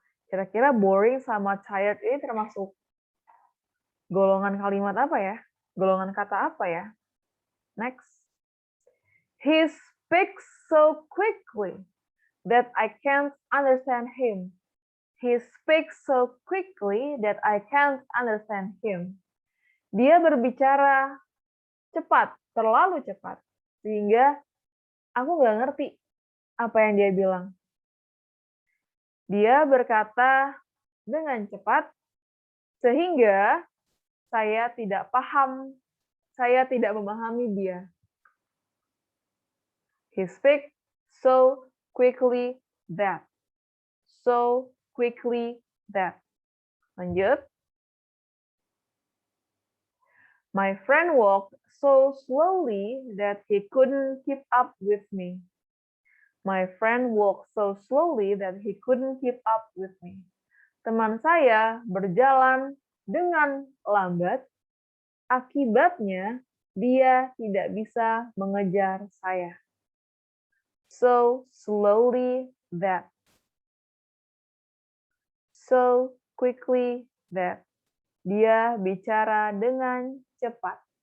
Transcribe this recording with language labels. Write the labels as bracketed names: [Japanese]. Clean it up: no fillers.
[Indonesian] Kira-kira boring sama tired ini termasuk golongan kalimat apa ya? Golongan kata apa ya? [English] Next. He speaks so quickly that I can't understand him. He speaks so quickly that I can't understand him. [Indonesian] Dia berbicara cepat, terlalu cepat, sehingga aku nggak ngerti apa yang dia bilang. Dia berkata dengan cepat, sehingga saya tidak paham, saya tidak memahami dia. [English] He speaks so quickly that. So quickly that. [Indonesian] Lanjut. [English] My friend walked so slowly that he couldn't keep up with me. My friend walked so slowly that he couldn't keep up with me. [Indonesian] Teman saya berjalan dengan lambat, akibatnya dia tidak bisa mengejar saya. [English] So slowly that. so quickly that. [Indonesian] Dia bicara dengan cepat.